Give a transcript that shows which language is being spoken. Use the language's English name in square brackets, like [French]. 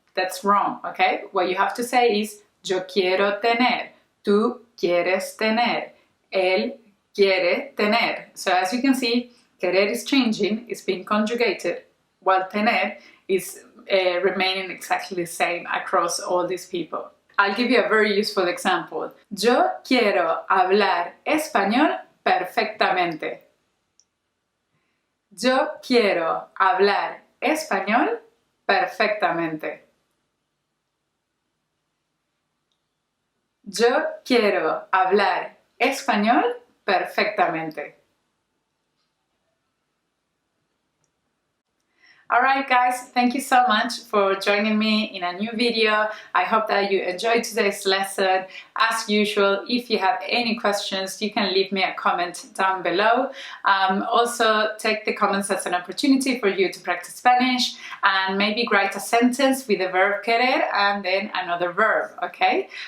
[English] That's wrong, okay? What you have to say is, [Spanish] yo quiero tener, tú quieres tener, él quiere tener. [English] So as you can see, querer is changing, it's being conjugated, while tener is remaining exactly the same across all these people. I'll give you a very useful example. [Spanish] Yo quiero hablar español perfectamente. Yo quiero hablar español perfectamente. Yo quiero hablar español perfectamente. [English] Alright guys, thank you so much for joining me in a new video. I hope that you enjoyed today's lesson. As usual, if you have any questions, you can leave me a comment down below. Also, take the comments as an opportunity for you to practice Spanish and maybe write a sentence with the verb querer and then another verb, okay?